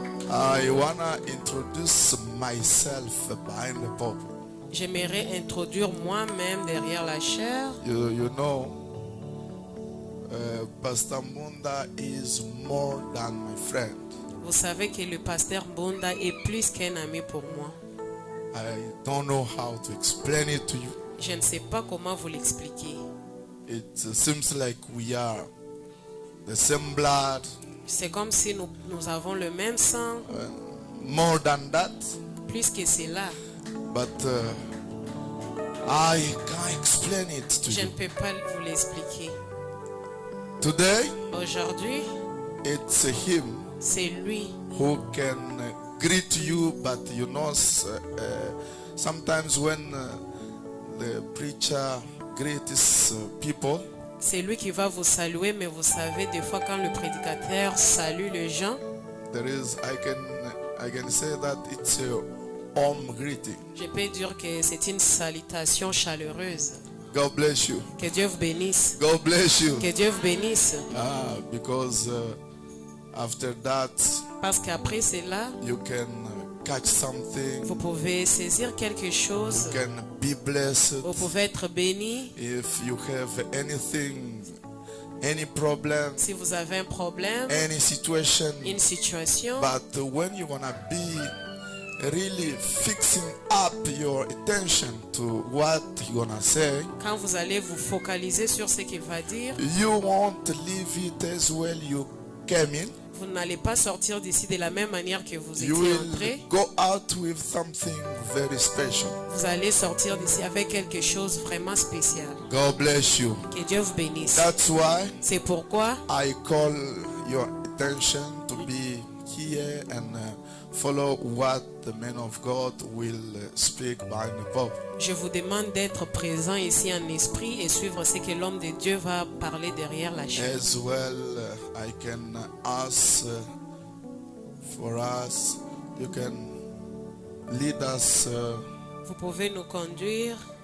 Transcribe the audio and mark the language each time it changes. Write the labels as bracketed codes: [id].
[en] I wanna introduce myself behind the pulpit. [fr] J'aimerais introduire moi-même derrière la chair. [en] You know, Pastor Mbunda is more than my friend. [fr] Vous savez que le pasteur Mbunda est plus qu'un ami pour moi. [en] I don't know how to explain it to you. [fr] Je ne sais pas comment vous l'expliquer. [en] It seems like we are the same blood. [fr] C'est comme si nous avons le même sang, [en] More than that, [fr] plus que cela. [en] but I can't explain it to [fr] Je ne [en] you. [fr] peux pas vous l'expliquer. [en] Today, [fr] Aujourd'hui, [en] it's him [fr] c'est lui [en] who can greet you, but you know, sometimes when the preacher greets people, [fr] C'est lui qui va vous saluer, mais vous savez, des fois quand le prédicateur salue les gens, [en] there is I can say that it's a home greeting. [fr] je peux dire que c'est une salutation chaleureuse. [en] God bless you. [fr] Que Dieu vous bénisse. [en] God bless you. [fr] Que Dieu vous bénisse. [en] Because after that [fr] Parce qu'après cela, [en] you can catch something. [fr] vous pouvez saisir quelque chose. [en] You can be blessed. [fr] Vous pouvez être béni. [en] If you have anything, any problem, [fr] Si vous avez un problème, [en] any situation, [fr] une situation, [en] but when you're gonna be really fixing up your attention to what you're gonna say, [fr] quand vous allez vous focaliser sur ce qu'il va dire, [en] you won't leave it as well you came in. [fr] vous n'allez pas sortir d'ici de la même manière que vous [en] You [fr] étiez [en] will [fr] entré. [en] go out with something very special. [fr] Vous allez sortir d'ici avec quelque chose vraiment spécial. [en] God bless you. [fr] Que Dieu vous bénisse. [en] That's why [fr] C'est pourquoi [en] I call your attention to be here and follow what the man of God will speak behind the pulpit. [fr] je vous demande d'être présent ici en esprit et suivre ce que l'homme de Dieu va parler derrière la chaise. [en] As well, I can ask for us. You can lead us [fr] Vous pouvez nous conduire